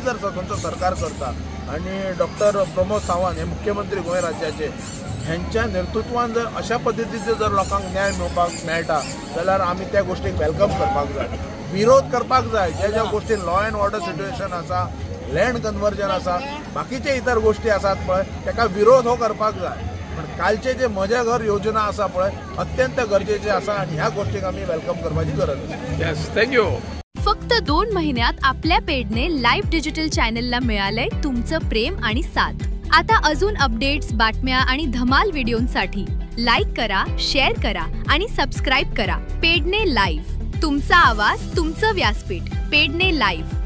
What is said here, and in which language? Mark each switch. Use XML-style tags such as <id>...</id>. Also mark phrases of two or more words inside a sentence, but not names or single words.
<kok>जर स्वतंत्र सरकार करता आणि डॉक्टर प्रमोद सावंत हे मुख्यमंत्री गोंय राज्याचे ह्यांच्या नेतृत्वान जर अशा पद्दतीचे जर लोकांक न्याय मेळटा जाल्यार आमी त्या गोष्टीक वेलकम करपाक जाय विरोध करपाक जाय ज्या गोष्टीन</kok> <en>law and order situation</en> <kok>आसा</kok> <en>land conversion</en> <kok>आसा बाकीचे इतर गोष्टी आसात पळय ताका विरोध हो करपाक जाय पण कालचे जे म्हजें घर योजना आसा पळय अत्यंत गरजेचे आसा आणि ह्या गोष्टीक आमी वेलकम करपाची गरज आसा।</kok> <en>Yes thank you.</en> <mr>फक्त 2 महिन्यात आपल्या पेडने लाईव्ह डिजिटल चॅनलला मिळालंय तुमचं प्रेम आणि साथ। आता अजून अपडेट्स बातम्या आणि धमाल व्हिडिओंसाठी लाईक करा शेअर करा आणि सबस्क्राईब करा पेडने लाईव्ह तुमचा आवाज तुमचं व्यासपीठ पेडने लाईव्ह।</mr>